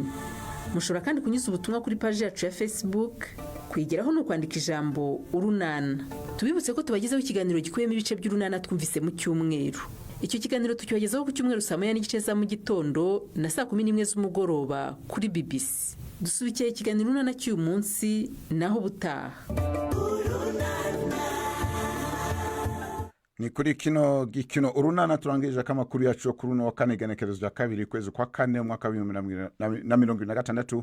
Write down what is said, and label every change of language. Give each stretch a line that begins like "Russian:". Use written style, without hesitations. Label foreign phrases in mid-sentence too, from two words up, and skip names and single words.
Kinyarwanda: Mushobora kandi kunyuza ubutumwa kuri page yacu ya Facebook. Kuyigeraho no kwandika ijambo Urunana. Tubibutse ko tubagezaho ikiganiro gikuyemo ibice by'Urunana twumvise mu cyumweru. Icyo kiganiro tukibagezaho ku cyumweru saa 9:30 za mu gitondo na saa 11 z'umugoroba kuri BBC. Dusubikiye ikiganiro Urunana cy'uyu munsi naho butaha.
Rundi: Ni kuri kino gikino Urunana turangije akamakuru yacu kuri uno wa kane genekerezo rya 2 kwezi kwa 4 mwaka wa 2026.